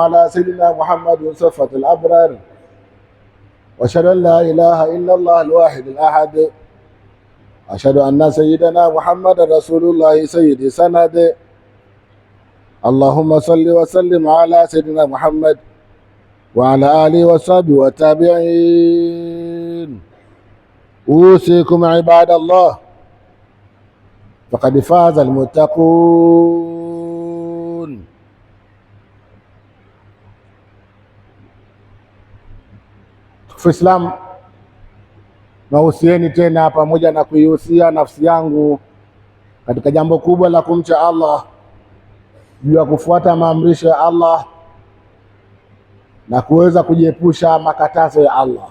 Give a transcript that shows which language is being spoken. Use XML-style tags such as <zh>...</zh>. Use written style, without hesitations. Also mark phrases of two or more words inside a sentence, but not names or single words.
<ar>على سيدنا محمد صفة الأبرار وأشهد أن لا إله إلا الله الواحد الأحد أشهد أن سيدنا محمدا رسول الله سيدي سند. اللهم صل وسلم على سيدنا محمد وعلى آله وصحبه والتابعين. أوصيكم عباد الله فقد فاز المتقون.</ar> <sw>Islam, nahusieni tena pamoja na kuihusia nafsi yangu katika jambo kubwa la kumcha Allah, juu ya kufuata maamrisho ya Allah na kuweza kujiepusha makatazo ya Allah.</sw>